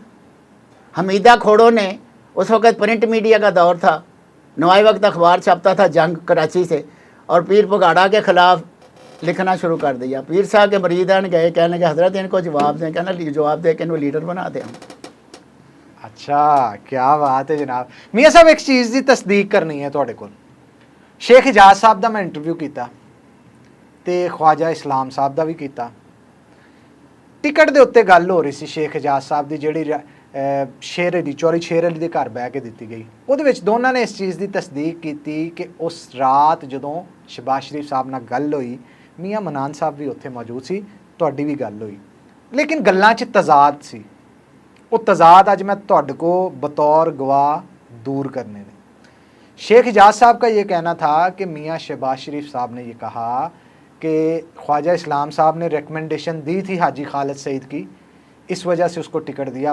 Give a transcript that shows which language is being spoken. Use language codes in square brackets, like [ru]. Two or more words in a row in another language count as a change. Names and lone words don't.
[ur] حمیدہ کھوڑوں نے اس وقت پرنٹ میڈیا کا دور تھا، نوائی وقت اخبار چھپتا تھا جنگ کراچی سے، اور پیر پگاڑا کے خلاف لکھنا شروع کر دیا. پیر صاحب کے مریدان گئے کہنے کہ حضرت ان کو جواب دیں. کہنا جواب دے کے ان کو لیڈر بنا دیں. اچھا کیا بات ہے جناب. [pa] میاں صاحب ایک چیز دی تصدیق کرنی ہے تواڈے کول. شیخ حجاز صاحب دا میں انٹرویو کیتا تے خواجہ اسلام صاحب دا بھی کیتا. ٹکٹ دے اتتے گل ہو رہی سی شیخ حجاز صاحب دی جیڑی شیر علی چوری شیر علی دے گھر بہ کے دتی گئی. وہ دونوں نے اس چیز دی تصدیق کی کہ اس رات جدوں شہباز شریف صاحب نال گل ہوئی میاں منان صاحب بھی اتنے موجود سی، تہاڈی بھی گل ہوئی، لیکن گلاں 'چ تضاد سی. وہ تضاد اج میں تہاڈے کو بطور گواہ دور کرنے نے. [ur] شیخ حجاز صاحب کا یہ کہنا تھا کہ میاں شہباز شریف صاحب نے یہ کہا کہ خواجہ اسلام صاحب نے ریکمنڈیشن دی تھی حاجی خالد سعید کی، اس وجہ سے اس کو ٹکٹ دیا.